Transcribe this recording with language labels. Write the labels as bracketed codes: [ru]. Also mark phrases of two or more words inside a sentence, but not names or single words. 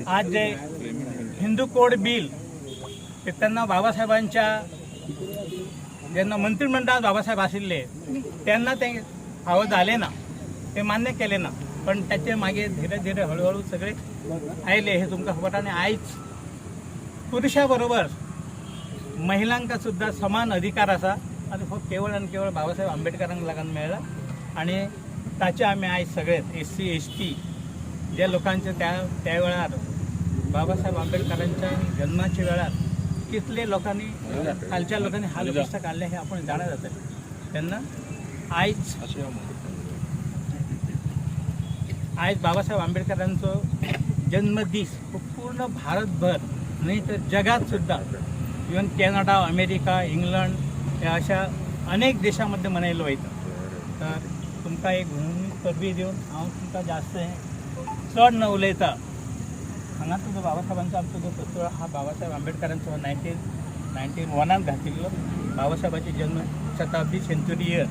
[kok] आज जे हिंदू कोड बिल ते त्यांना बाबासाहेबांच्या ज्यांना मंत्रिमंडळात बाबासाहेब आशिल्ले त्यांना ते फावो झाले ना, ते मान्य केले ना, पण त्याचे मागे [hi] धीरे धीरे [kok] हळूहळू सगळे आयले हे तुमका खबर। आणि आयज पुरुषाबरोबर महिलांका सुद्धा समान अधिकार असा, आणि फक्त केवळ आणि केवळ बाबासाहेब आंबेडकरांक लागून मेळ्ळा। आणि ताचे आम्ही आयज सगळेच SC ST ज्या लोकांचे त्या वेळार बाबासाहेब आंबेडकरांच्या जन्माच्या वेळार कितले लोकांनी खालच्या लोकांनी हाल कष्ट काढले हे आपण जाणा जातले। त्यांना आयज बाबासाहेब आंबेडकरांचो जन्मदिस पूर्ण भारतभर नाही तर जगात सुद्धा, इवन कॅनडा, अमेरिका, इंग्लंड या अशा अनेक देशामध्ये मनयलो वयता। तर तुमका एक पदवी देऊन हांव तुमका जास्त चढ न उलयता, हांगा तुजो बाबासाहेबांचा आमचो जो पुतळो हा बाबासाहेब आंबेडकरांचो 1991 घातिल्लो, बाबासाहेबाची जन्म शताब्दी [en] century year.